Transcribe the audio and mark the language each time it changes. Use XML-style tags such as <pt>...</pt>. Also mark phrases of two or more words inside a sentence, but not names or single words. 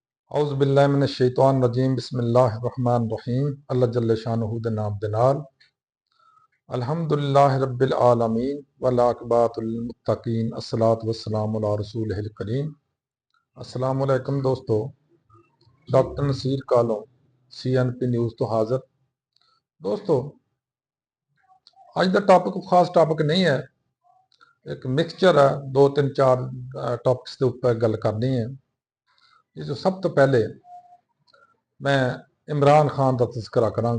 <ar>أعوذ بالله من الشيطان الرجيم بسم الله الرحمن الرحيم الله جل شأنه</ar> <pa>دے نام دے نال</pa> <ar>الحمد لله رب العالمين والعاقبة للمتقين والصلاة والسلام على رسوله الكريم. السلام عليكم</ar> <pa>دوستو، ڈاکٹر نصیر کالوں CNP نیوز توں حاضر. دوستو، اج دا ٹاپک کوئی خاص ٹاپک نہیں ہے، اک مکسچر ہے، دو تن چار ٹاپکس دے اتے گل کرنی ہے. یہ جو سب توں پہلے میں عمران خان دا تذکرہ کراں گا.</pa>